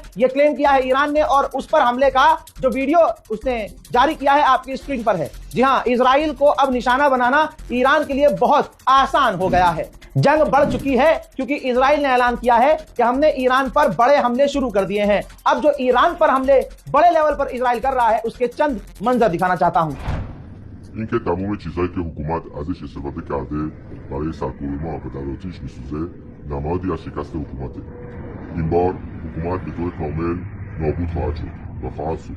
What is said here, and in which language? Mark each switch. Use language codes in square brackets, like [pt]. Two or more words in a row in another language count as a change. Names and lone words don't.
[hi] यह क्लेम किया है ईरान ने और उस पर हमले का जो वीडियो उसने जारी किया है आपकी स्क्रीन पर है। जी हां, इजराइल को अब निशाना बनाना ईरान के लिए बहुत आसान हो गया है। जंग बढ़ चुकी है क्योंकि इजराइल ने ऐलान किया है कि हमने ईरान पर बड़े हमले शुरू कर दिए हैं। अब जो ईरान पर हमले बड़े लेवल पर इजराइल कर रहा है उसके चंद मंजर दिखाना चाहता हूं। [fa] اینکه تمام چیزهایی که حکومت ازش استفاده کرده برای سرکوب ما و در آتیش میسوزه نمادی از شکست حکومته. این بار حکومت به طور کامل نابود خواهد شد و خواهد شد.